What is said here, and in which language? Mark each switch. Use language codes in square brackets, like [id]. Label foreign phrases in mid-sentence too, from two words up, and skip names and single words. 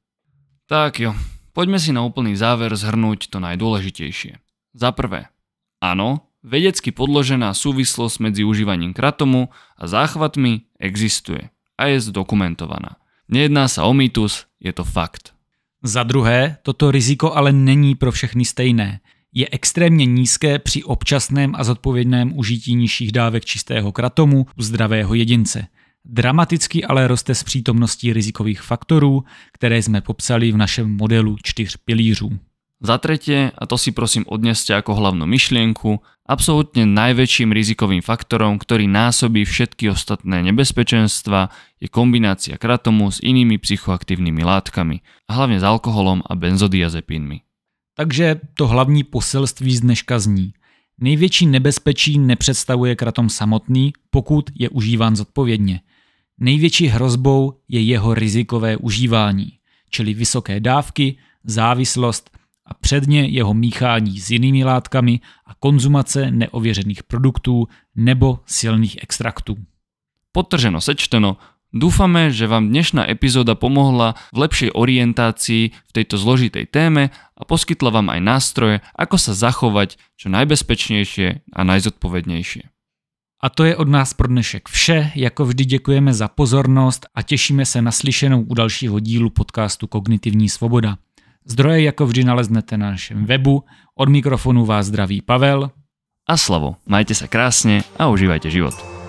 [cs] Tak jo, [sk] poďme si na úplný záver zhrnúť to najdôležitejšie. Za prvé, áno, Vedecky podložená súvislosť medzi užívaním kratomu a záchvatmi existuje a je zdokumentovaná. Nejedná sa o mýtus, je to fakt. [cs] Za druhé, toto riziko ale není pro všechny stejné. Je extrémně nízké při občasném a zodpovědném užití nižších dávek čistého kratomu u zdravého jedince. Dramaticky ale roste s přítomností rizikových faktorů, které jsme popsali v našem modelu 4 pilířů. [sk] Za tretie, a to si prosím odneste ako hlavnú myšlienku, absolútne najväčším rizikovým faktorom, ktorý násobí všetky ostatné nebezpečenstva, je kombinácia kratomu s inými psychoaktívnymi látkami, a hlavne s alkoholom a benzodiazepínmi. [cs] Takže to hlavní poselství z dneška zní. Největší nebezpečí nepředstavuje kratom samotný, pokud je užíván zodpovědně. Největší hrozbou je jeho rizikové užívání, čili vysoké dávky, závislost a předně jeho míchání s jinými látkami a konzumace neověřených produktů nebo silných extraktů. Podtrženo sečteno, [sk] dúfame, že vám dnešná epizóda pomohla v lepšej orientácii v tejto zložitej téme a poskytla vám aj nástroje, ako sa zachovať čo najbezpečnejšie a najzodpovednejšie. [cs] A to je od nás pro dnešek vše, jako vždy děkujeme za pozornost a těšíme se na slyšenou u dalšího dílu podcastu Kognitivní svoboda. Zdroje jako vždy naleznete na našem webu, od mikrofonu vás zdraví Pavel a Slavo. [sk] Majte sa krásne a užívajte život.